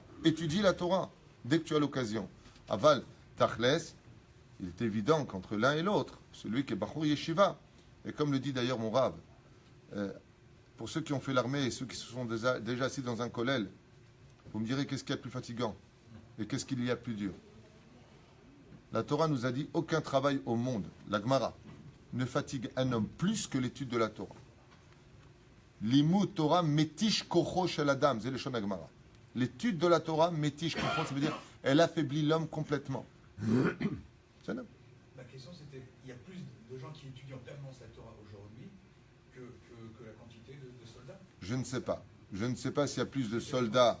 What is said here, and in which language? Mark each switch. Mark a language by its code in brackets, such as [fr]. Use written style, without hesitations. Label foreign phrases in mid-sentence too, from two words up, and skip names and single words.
[fr] Étudie la Torah dès que tu as l'occasion. [he] אבל, תכלס, [fr] il est évident qu'entre l'un et l'autre, celui qui est [he] בחור ישיבה, [fr] et comme le dit d'ailleurs mon Rav, pour ceux qui ont fait l'armée et ceux qui se sont déjà assis dans un kollel, vous me direz qu'est-ce qu'il y a de plus fatigant et qu'est-ce qu'il y a de plus dur. La Torah nous a dit aucun travail au monde, la Gemara, ne fatigue un homme plus que l'étude de la Torah. [he] לימוד תורה מתיש כוחו של אדם, [fr] c'est le shon Gemara. L'étude de la Torah [he] מתיש כוחו, [fr] ça veut dire elle affaiblit l'homme complètement. C'est un homme. Ma question c'était, il y a plus de gens qui étudient en permanence la Torah aujourd'hui que la quantité de soldats? Je ne sais pas. Je ne sais pas s'il y a plus de soldats.